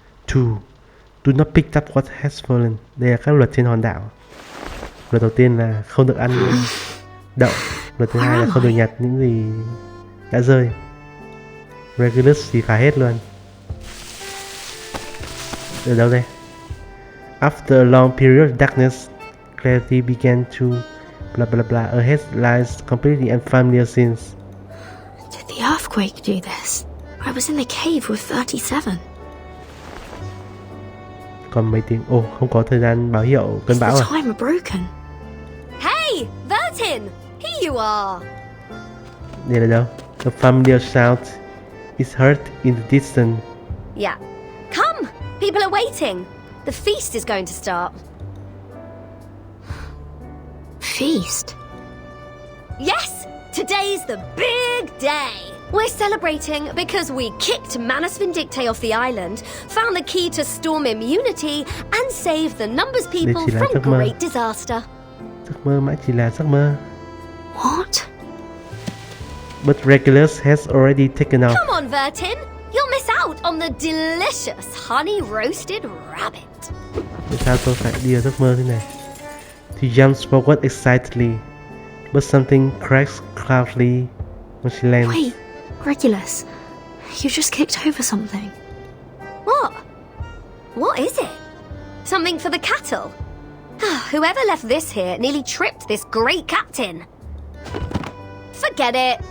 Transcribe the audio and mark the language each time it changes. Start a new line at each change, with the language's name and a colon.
English: Two, do not pick up what has fallen.
Vietnamese: Đây là các luật trên hòn đảo. Luật đầu tiên là không được ăn đậu. Luật thứ hai là không được nhặt những gì đã rơi. Regulus thì phá hết luôn. Ở đâu đây?
English: After a long period of darkness, clarity began to blah blah blah. Ahead lies completely unfamiliar scenes. Did the earthquake do this? I was in the cave with 37.
Vietnamese: Còn mấy tiếng. Ồ, không có thời gian báo hiệu cơn bão à?
English: Time broken. Hey, Vertin! Here you are!
Vietnamese: Đây là đâu?
English: The familiar sound is heard in the distance. Yeah. Come! People are waiting. The feast is going to start. Feast? Yes! Today's the big day! We're celebrating because we kicked Manus Vindicte off the island, found the key to storm immunity, and saved the numbers people from great disaster.
Vietnamese: Giấc mơ mãi chỉ là giấc mơ.
English: What? But Regulus has already taken off. Come on, Vertin! You'll miss out on the delicious honey-roasted rabbit.
Vietnamese: Tại sao tôi phải đi vào giấc mơ thế này?
English: She jumps forward excitedly, but something cracks loudly when she lands. Wait, Regulus, you just kicked over something. What? What is it? Something for the cattle? Whoever left this here nearly tripped this great captain. Forget it.